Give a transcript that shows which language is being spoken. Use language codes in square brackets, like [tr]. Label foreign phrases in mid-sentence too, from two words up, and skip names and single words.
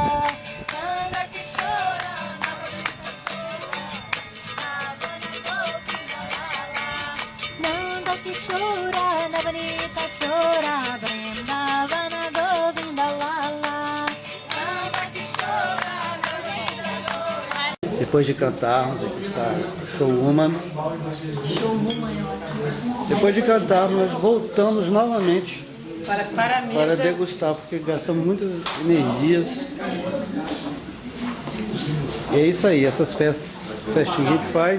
[sa] Nanda Kishora, Navarita Chora, Vrindavana Govinda Lala. Nanda Kishora, Navarita Chora, Vrindavana Govinda Lala. Nanda Kishora, Navarita Chora. [pt] Depois de cantarmos, aqui está Showwoman. Depois de cantar, nós voltamos novamente para degustar, porque gastamos muitas energias. E é isso aí, essas festinhas que a gente faz.